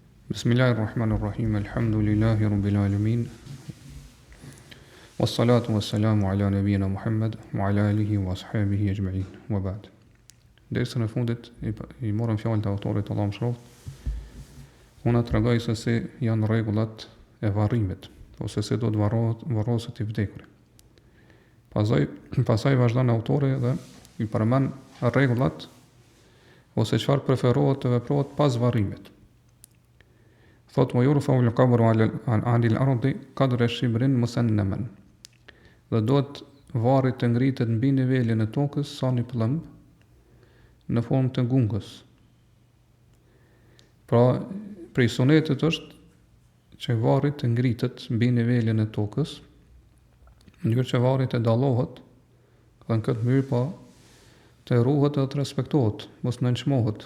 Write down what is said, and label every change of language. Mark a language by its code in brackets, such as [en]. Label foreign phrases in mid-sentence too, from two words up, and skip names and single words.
[ar] بسم الله الرحمن الرحيم الحمد لله رب العالمين والصلاة والسلام على نبينا محمد وعلى آله وأصحابه أجمعين. وبعد. [sq] Dersën e fundit i morëm fjalët e autorit Allahu mëshiroft. Unë tregoj se si janë rregullat e varrimit, ose se do të varroset i vdekurit. Pastaj vazhdon autori dhe i përmend rregullat ose çfarë preferohet të veprohet pas varrimit. [ar] Thot më يرفع القبر عن الأرض قدر شبر مسنما. [sq] Dhe do të varri të ngritet mbi nivelin e tokës sa një plumb në formë të gungës. Pra, prej sunetit është që varri të ngritet mbi nivelin e tokës, në mënyrë që varri të dallohet, dhe në këtë mënyrë pa të ruhet dhe të respektohet, mos nënçmohet.